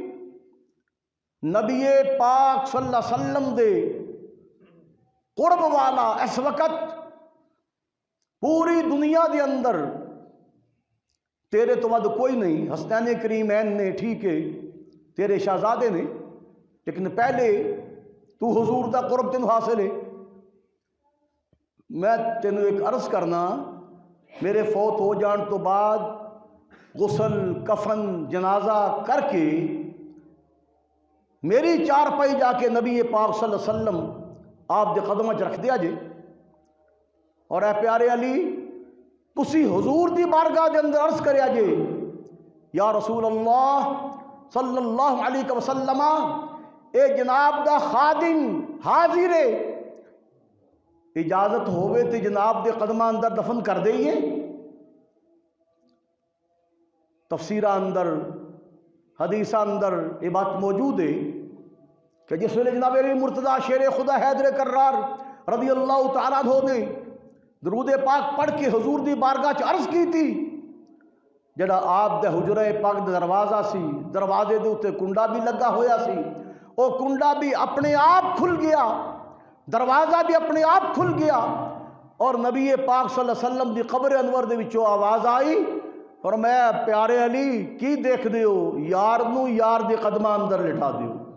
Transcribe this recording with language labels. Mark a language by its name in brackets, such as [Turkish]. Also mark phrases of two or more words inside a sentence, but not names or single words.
[Punjabi] نبی پاک [Arabic] صلی اللہ علیہ وسلم [Punjabi] دے قرب والا اس وقت پوری دنیا دے اندر تیرے تو ود کوئی نہیں، حسنین کریمین نے ٹھیک ہے تیرے شہزادے نے، لیکن پہلے تو حضور دا قرب تینوں حاصل ہے۔ میں تینوں ایک عرض کرنا، میرے فوت ہو جان تو بعد غسل کفن جنازہ کر کے میری چار پائی جا کے نبی پاک [Arabic] صلی اللہ علیہ وسلم [Punjabi] آپ دے قدمہ چ رکھ دیا جے، اور اے پیارے علی تسی حضور دی بارگاہ دے اندر عرض کریا جے، یا رسول اللہ [Arabic] صلی اللہ علیہ وسلم [Punjabi] اے جناب دا خادم حاضر ہے، اجازت ہوئے تے جناب دے قدمہ اندر دفن کر دئیے۔ تفسیرہ اندر حدیثہ اندر یہ بات موجود ہے کہ جس ویلے جناب علی مرتضیٰ شیر خدا حیدر کرار [Arabic] رضی اللہ تعالیٰ عنہ [Punjabi] نے درود پاک پڑھ کے حضور دی بارگاہ چ عرض کی تھی، جڑا آپ دے حجرہ پاک دا دروازہ سی، دروازے دے اوتے کنڈا بھی لگا ہویا سی، او کنڈا بھی اپنے آپ کھل گیا، دروازہ بھی اپنے آپ کھل گیا، اور نبی پاک [Arabic] صلی اللہ علیہ وسلم [Punjabi] دی قبر انور دے وچوں آواز آئی، اور میں پیارے علی کی دیکھ دیو، یار نو یار دے قدمہ اندر لٹھا دیو۔